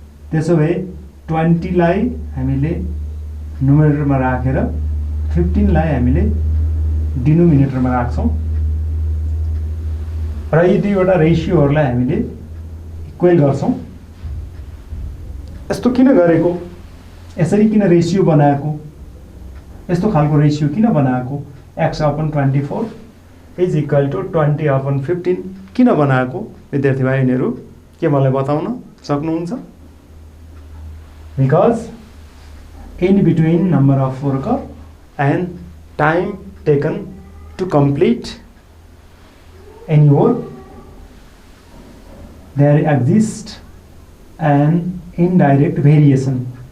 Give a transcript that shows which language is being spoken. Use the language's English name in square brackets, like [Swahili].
[Nepali] त्यसो भए 20 लाई हामीले नुमेरेटरमा राखेर 15 लाई हामीले डिनोमिनेटरमा राख्छौँ र यी दुईवटा रेसियोहरूलाई हामीले इक्वल गर्छौँ। यस्तो किन गरेको? यसरी किन रेसियो बनाएको? यस्तो खालको रेसियो किन बनाएको? [English] x upon 24 is equal to 20 upon 15 [Nepali] किन बनाएको? विद्यार्थी भाइहरू के मलाई बताउन सक्नुहुन्छ? [English] Because in between number of worker and time taken to complete any work, there exists an indirect variation.